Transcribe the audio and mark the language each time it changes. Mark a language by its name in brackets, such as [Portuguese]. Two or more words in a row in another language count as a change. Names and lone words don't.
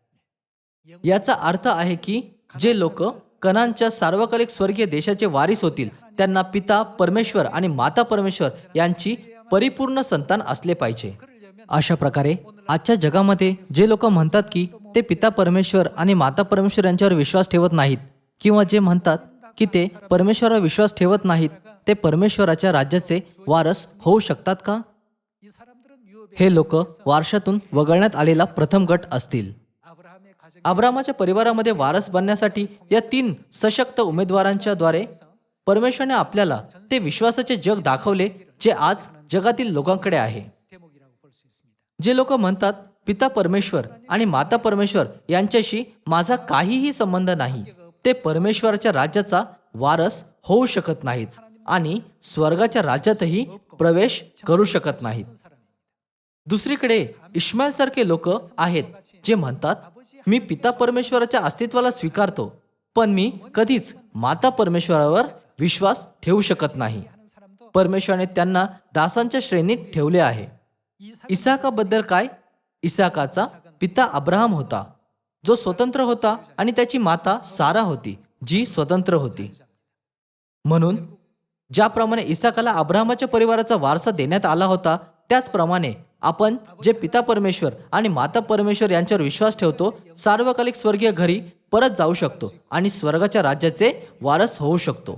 [Marathi] याचा अर्थ आहे की जे लोक कनानच्या सार्वकालिक स्वर्गीय देशाचे वारीस होतील त्यांना पिता परमेश्वर आणि माता परमेश्वर यांची परिपूर्ण संतान असले पाहिजे. अशा प्रकारे आजच्या जगामध्ये जे लोक म्हणतात की ते पिता परमेश्वर आणि माता परमेश्वर यांच्यावर विश्वास ठेवत नाहीत किंवा जे म्हणतात की ते परमेश्वरावर विश्वास ठेवत नाहीत ते परमेश्वराच्या राज्याचे वारस होऊ शकतात का? [Korean] 이 사람들은 유업의 [Marathi] हे लोक वारशातून वगळण्यात आलेला प्रथम गट असतील. [Korean] 아브라함의 가정 [Marathi] अब्रामाच्या परिवारामध्ये वारस बनण्यासाठी या 3 सशक्त उमेदवारांच्या द्वारे परमेश्वराने आपल्याला ते विश्वासाचे जग दाखवले जे आज जगातील लोकांकडे आहे. [Korean] 대목이라고 볼 수 있습니다. [Marathi] जे लोक म्हणतात पिता परमेश्वर आणि माता परमेश्वर यांच्याशी माझा काहीही संबंध नाही ते परमेश्वराच्या राज्याचा वारस होऊ शकत नाहीत आणि स्वर्गाच्या राज्यातही प्रवेश करू शकत नाहीत. दुसरीकडे इश्माईल सारखे लोक आहेत जे म्हणतात मी पिता परमेश्वराच्या अस्तित्वाला स्वीकारतो पण मी कधीच माता परमेश्वरावर विश्वास ठेवू शकत नाही. [Korean] 하는 사람도 [Marathi] परमेश्वराने त्यांना दासांच्या श्रेणीत ठेवले आहे. इसाकाबद्दल काय? इसाकाचा पिता अब्राहम होता जो स्वतंत्र होता आणि त्याची माता सारा होती जी स्वतंत्र होती. म्हणून ज्याप्रमाणे इसाकाला अब्राहमाच्या परिवाराचा वारसा देण्यात आला होता त्याचप्रमाणे आपण जे पिता परमेश्वर आणि माता परमेश्वर यांच्यावर विश्वास ठेवतो सार्वकालिक स्वर्गीय घरी परत जाऊ शकतो आणि स्वर्गाच्या राज्याचे वारस होऊ शकतो.